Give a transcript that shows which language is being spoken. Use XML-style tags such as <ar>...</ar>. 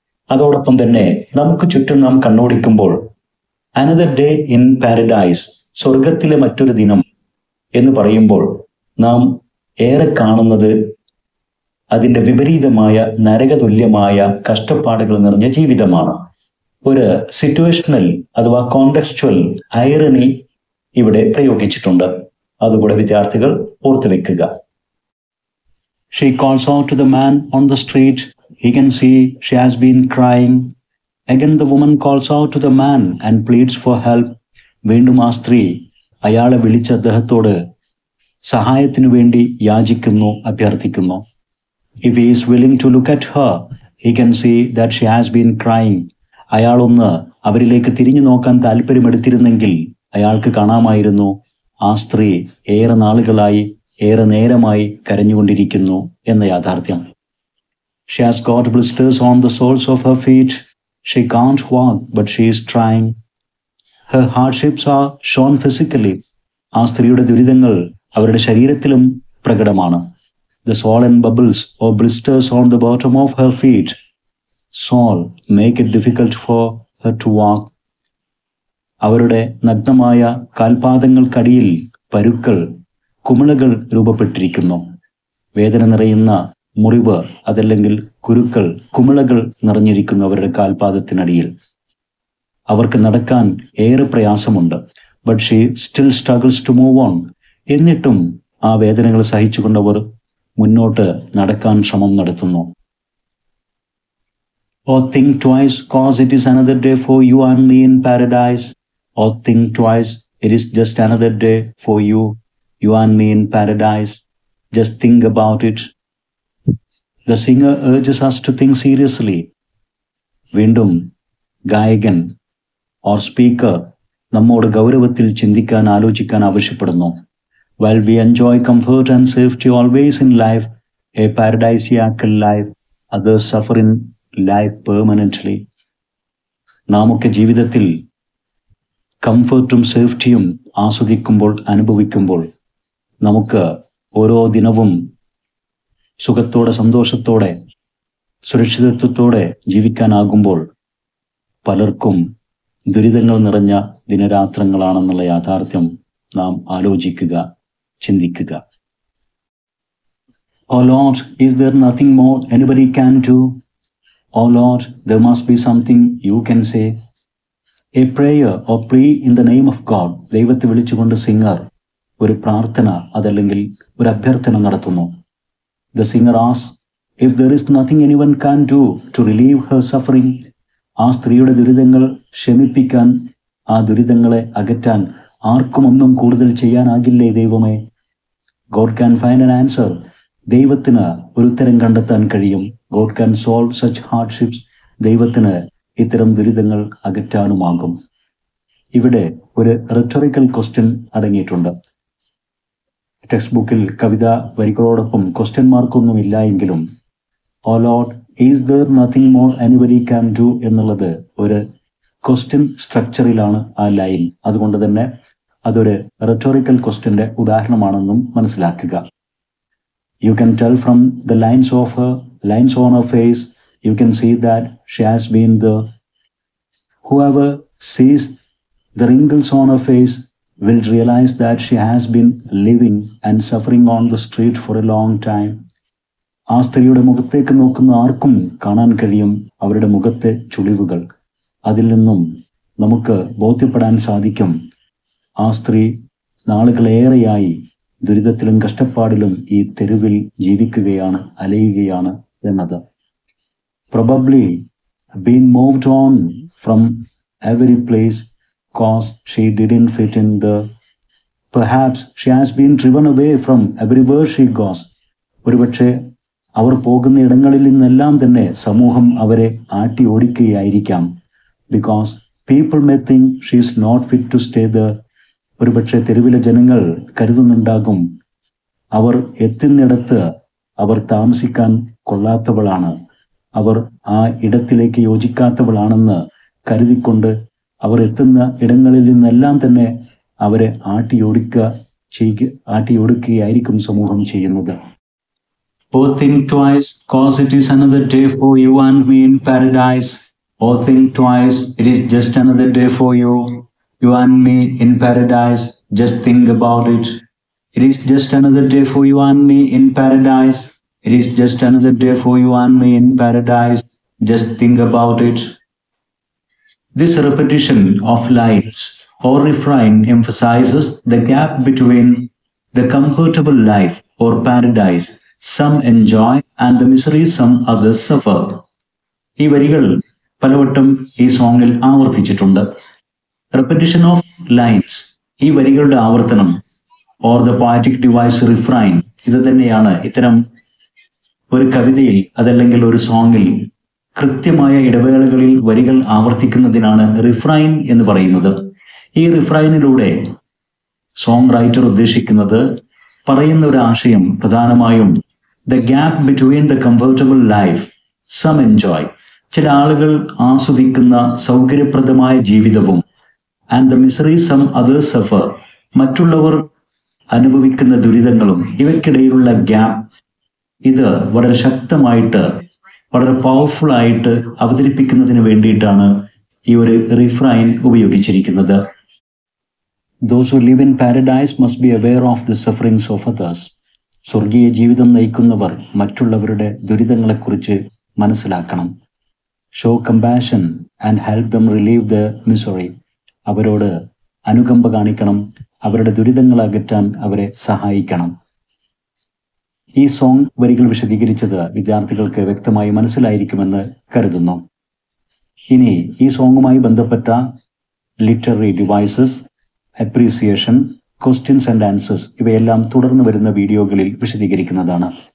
<ml>അതോടൊപ്പം തന്നെ നമുക്ക് ചുറ്റും നാം കണ്ണോടിക്കുമ്പോൾ</ml> <en>another day in paradise,</en> <ml>സ്വർഗത്തിലെ മറ്റൊരു ദിനം എന്ന് പറയുമ്പോൾ നാം ഏറെ കാണുന്നത് അതിൻ്റെ വിപരീതമായ നരകതുല്യമായ കഷ്ടപ്പാടുകൾ നിറഞ്ഞ ജീവിതമാണ്. ഒരു സിറ്റുവേഷണൽ അഥവാ കോണ്ടെക്സ്ച്വൽ ഐറണി ഇവിടെ പ്രയോഗിച്ചിട്ടുണ്ട്. അതുകൂടെ വിദ്യാർത്ഥികൾ ഓർത്തുവെക്കുക.</ml> <en>She calls out to the man on the street. He can see she has been crying. Again the woman calls out to the man and pleads for help.</en> <ml>വീണ്ടും ആ സ്ത്രീ അയാളെ വിളിച്ച് അദ്ദേഹത്തോട് സഹായത്തിനു വേണ്ടി യാചിക്കുന്നു, അഭ്യർത്ഥിക്കുന്നു.</ml> <en>If he is willing to look at her, he can see that she has been crying.</en> <ml>അയാളൊന്ന് അവരിലേക്ക് തിരിഞ്ഞു നോക്കാൻ താല്പര്യമെടുത്തിരുന്നെങ്കിൽ അയാൾക്ക് കാണാമായിരുന്നു ആ സ്ത്രീ ഏറെ നാളുകളായി, ഏറെ നേരമായി കരഞ്ഞുകൊണ്ടിരിക്കുന്നു എന്ന യാഥാർത്ഥ്യം.</ml> <en>She has got blisters on the soles of her feet. She can't walk, but she is trying. Her hardships are shown physically.</en> <ml>ആ സ്ത്രീയുടെ ദുരിതങ്ങൾ അവരുടെ ശരീരത്തിലും പ്രകടമാണ്.</ml> <en>The swollen bubbles or blisters on the bottom of her feet sole make it difficult for her to walk.</en> <ml>അവരുടെ നഗ്നമായ കാൽപാദങ്ങൾക്കടിയിൽ പരുക്കൾ, കുമിളകൾ രൂപപ്പെട്ടിരിക്കുന്നു. വേദന നിറയുന്ന മുറിവ്, അതല്ലെങ്കിൽ കുരുക്കൾ, കുമിളകൾ നിറഞ്ഞിരിക്കുന്നു അവരുടെ കാൽപാദത്തിനടിയിൽ. അവർക്ക് നടക്കാൻ ഏറെ പ്രയാസമുണ്ട്.</ml> <en>But she still struggles to move on.</en> <ml>എന്നിട്ടും ആ വേദനകൾ സഹിച്ചുകൊണ്ടവർ മുന്നോട്ട് നടക്കാൻ ശ്രമം നടത്തുന്നു.</ml> <en>Or think twice, cause it is another day for you and me in paradise. Or think twice, it is just another day for you, you and me in paradise. Just think about it. The singer urges us to think seriously.</en> <ml>വീണ്ടും ഗായകൻ or speaker നമ്മോട് ഗൗരവത്തിൽ ചിന്തിക്കാൻ ആലോചിക്കാൻ ആവശ്യപ്പെടുന്നു.</ml> <en>While we enjoy comfort and safety always in life, a paradisiacal life, others suffer in life permanently.</en> <ml>നാമൊക്കെ ജീവിതത്തിൽ കംഫർട്ടും സേഫ്റ്റിയും ആസ്വദിക്കുമ്പോൾ, അനുഭവിക്കുമ്പോൾ, നമുക്ക് ഓരോ ദിനവും സുഖത്തോടെ, സന്തോഷത്തോടെ, സുരക്ഷിതത്വത്തോടെ ജീവിക്കാനാകുമ്പോൾ പലർക്കും ദുരിതങ്ങൾ നിറഞ്ഞ ദിനരാത്രങ്ങളാണെന്നുള്ള യാഥാർത്ഥ്യം നാം ആലോചിക്കുക, ചിന്തിക്കുക.</ml> <en>Oh Lord, is there nothing more anybody can do? Oh Lord, there must be something you can say. A prayer or plea in the name of God.</en> <ml>ദൈവത്തെ വിളിച്ചുകൊണ്ട് സിംഗർ ഒരു പ്രാർത്ഥന അതല്ലെങ്കിൽ ഒരു അഭ്യർത്ഥന നടത്തുന്നു.</ml> <en>The singer asks, if there is nothing anyone can do to relieve her suffering,</en> <ml>ആ സ്ത്രീയുടെ ദുരിതങ്ങൾ ശമിപ്പിക്കാൻ, ആ ദുരിതങ്ങളെ അകറ്റാൻ ആർക്കും ഒന്നും കൂടുതൽ ചെയ്യാനാകില്ലേ ദൈവമേ?</ml> <en>God can find an answer.</en> <ml>ദൈവത്തിന് ഒരു ഉത്തരം കണ്ടെത്താൻ കഴിയും.</ml> <en>God can solve such hardships.</en> <ml>ദൈവത്തിന് ഇത്തരം ദുരിതങ്ങൾ അകറ്റാനുമാകും. ഇവിടെ ഒരു റെറ്റോറിക്കൽ ക്വസ്റ്റ്യൻ അടങ്ങിയിട്ടുണ്ട്. ടെക്സ്റ്റ് ബുക്കിൽ കവിത വരികളോടൊപ്പം ക്വസ്റ്റ്യൻ മാർക്കൊന്നും ഇല്ല എങ്കിലും</ml> <en>O Lord, is there nothing more anybody can do</en> <ml>എന്നുള്ളത് ഒരു ക്വസ്റ്റ്യൻ സ്ട്രക്ചറിലാണ് ആ ലൈൻ. അതുകൊണ്ട് തന്നെ അതൊരു റെറ്റോറിക്കൽ ക്വസ്റ്റ്യൻ്റെ ഉദാഹരണമാണെന്നും മനസ്സിലാക്കുക.</ml> <en>You can tell from the lines on her face, you can see that she has been there. Whoever sees the wrinkles on her face will realize that she has been living and suffering on the street for a long time.</en> <ml>ആ സ്ത്രീയുടെ മുഖത്തേക്ക് നോക്കുന്ന ആർക്കും കാണാൻ കഴിയും അവരുടെ മുഖത്തെ ചുളിവുകൾ. അതിൽ നിന്നും നമുക്ക് ബോധ്യപ്പെടാൻ സാധിക്കും ആ സ്ത്രീ നാളുകളേറെയായി ദുരിതത്തിലും കഷ്ടപ്പാടിലും ഈ തെരുവിൽ ജീവിക്കുകയാണ്, അലയുകയാണ് എന്നത്.</ml> <en>Probably been moved on from every place cause she didn't fit in there. Perhaps she has been driven away from everywhere she goes.</en> <ml>ഒരുപക്ഷെ അവർ പോകുന്ന ഇടങ്ങളിൽ നിന്നെല്ലാം തന്നെ സമൂഹം അവരെ ആട്ടി ഓടിക്കുകയായിരിക്കാം.</ml> <en>Because people may think she is not fit to stay there.</en> <ml>ഒരുപക്ഷെ തെരുവിലെ ജനങ്ങൾ കരുതുന്നുണ്ടാകും അവർ എത്തുന്നിടത്ത് അവർ താമസിക്കാൻ കൊള്ളാത്തവളാണ്, അവർ ആ ഇടത്തിലേക്ക് യോജിക്കാത്തവളാണെന്ന് കരുതിക്കൊണ്ട് അവർ എത്തുന്ന ഇടങ്ങളിൽ നിന്നെല്ലാം തന്നെ അവരെ ആട്ടിയോടിക്കുകയായിരിക്കും സമൂഹം ചെയ്യുന്നത്.</ml> <en>Oh, think twice, cause it is another day for you and me in paradise. Oh, think twice, it is just another day for you and me in paradise. Just think about it. It is just another day for you and me in paradise. It is just another day for you and me in paradise. Just think about it. This repetition of lines or refrain emphasizes the gap between the comfortable life or paradise some enjoy and the misery some others suffer.</en> <ml>ഈ വരികൾ പലവട്ടം ഈ സോങ്ങിൽ ആവർത്തിച്ചിട്ടുണ്ട്.</ml> <en>Repetition of lines,</en> <ml>ഈ വരികളുടെ ആവർത്തനം</ml> <en>or the poetic device refrain,</en> <ml>ഇത് തന്നെയാണ് ഇത്തരം ഒരു കവിതയിൽ അതല്ലെങ്കിൽ ഒരു സോങ്ങിൽ കൃത്യമായ ഇടവേളകളിൽ വരികൾ ആവർത്തിക്കുന്നതിനാണ് റിഫ്രൈൻ എന്ന് പറയുന്നത്. ഈ റിഫ്രൈനിലൂടെ സോങ് റൈറ്റർ ഉദ്ദേശിക്കുന്നത് പറയുന്ന ഒരു ആശയം പ്രധാനമായും</ml> <en>the gap between the comfortable life some enjoy,</en> <ml>ചില ആളുകൾ ആസ്വദിക്കുന്ന സൗകര്യപ്രദമായ ജീവിതവും</ml> <en>and the misery some others suffer,</en> <ml>മറ്റുള്ളവർ അനുഭവിക്കുന്ന ദുരിതങ്ങളും, ഇവയ്ക്കിടയിലുള്ള ഗ്യാപ്പ് ഇത് വളരെ ശക്തമായിട്ട് വളരെ പവർഫുൾ ആയിട്ട് അവതരിപ്പിക്കുന്നതിന് വേണ്ടിയിട്ടാണ് ഈ ഒരു റിഫ്രൈൻ ഉപയോഗിച്ചിരിക്കുന്നത്.</ml> <en>Those who live in paradise must be aware of the sufferings of others.</en> <ml>സ്വർഗീയ ജീവിതം നയിക്കുന്നവർ മറ്റുള്ളവരുടെ ദുരിതങ്ങളെക്കുറിച്ച് മനസ്സിലാക്കണം.</ml> <en>Show compassion and help them relieve their misery.</en> <ml>അവരോട് അനുകമ്പ കാണിക്കണം, അവരുടെ ദുരിതങ്ങൾ അകറ്റാൻ അവരെ സഹായിക്കണം. ഈ സോങ് വരികൾ വിശദീകരിച്ചത് വിദ്യാർത്ഥികൾക്ക് വ്യക്തമായി മനസ്സിലായിരിക്കുമെന്ന് കരുതുന്നു. ഇനി ഈ സോങ്ങുമായി ബന്ധപ്പെട്ട literary devices, appreciation,</ml> <en>questions and answers</en> <ml>ഇവയെല്ലാം തുടർന്ന് വരുന്ന വീഡിയോകളിൽ വിശദീകരിക്കുന്നതാണ്.</ml>